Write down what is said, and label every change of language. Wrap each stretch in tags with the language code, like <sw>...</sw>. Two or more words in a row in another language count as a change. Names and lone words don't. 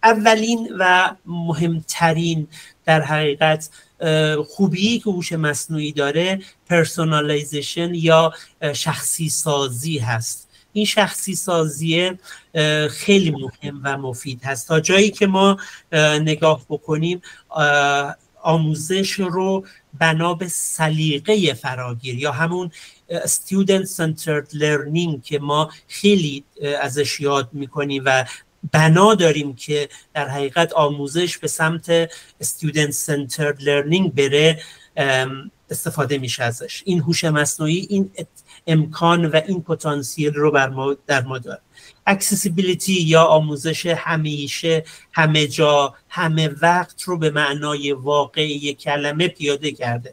<fa>اولین و مهمترین در حقیقت خوبی که هوش مصنوعی داره پرسونالیزیشن یا شخصی سازی هست. این شخصی سازی خیلی مهم و مفید هست. تا جایی که ما نگاه بکنیم آموزش رو بنا به سلیقه فراگیر یا همون</fa> <en>student centered learning</en> <fa>که ما خیلی ازش یاد میکنیم و بنا داریم که در حقیقت آموزش به سمت</fa> <en>student centered learning</en> <fa>بره استفاده میشه ازش. این هوش مصنوعی این امکان و این پتانسیل رو در ما داره. اکسسیبیلیتی یا آموزش همیشه، همه جا، همه وقت رو به معنای واقعی کلمه پیاده کرده.</fa>